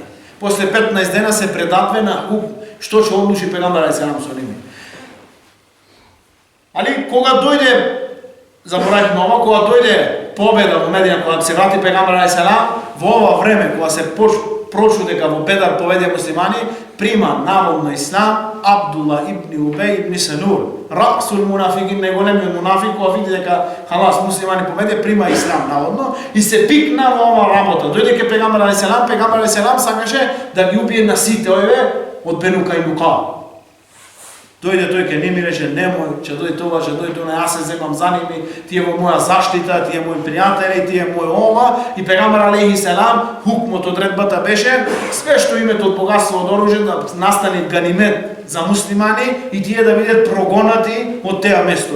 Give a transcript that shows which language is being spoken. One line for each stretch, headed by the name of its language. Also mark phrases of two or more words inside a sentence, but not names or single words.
Macedonian: После 15 дена се предадве на што ќе одлучи пегамбер алейхиселам со ними. Али кога дојде, заборавивме ова, кога дојде победа во Медина, кога се врати пегамбер алейхиселам, во ова време кога се прочу дека во Бедар поведе муслимани, прима наводно ислам Абдулла ибн Убеј ибн Селул,
Arabic: رأس المنافقين,
Macedonian: најголемиот мунафик, кога види дека халас муслимани поведе, прима ислам наводно и се пикна во ова работа. Дојде ке пегамбер алейхиселам сакаше да ги убие на сите овие од Бену Кајнука. Дојде тој ке ними рече, немој, ќе дојде тоа, јас се земам за ними, тие во моја заштита, тие мои пријатели, тие мој ова, и пегамбер алейхиселам, хукмот одредбата беше, све што името од богатство од оружје да настане ганимет за муслимани и тие да бидат прогонати од теа место.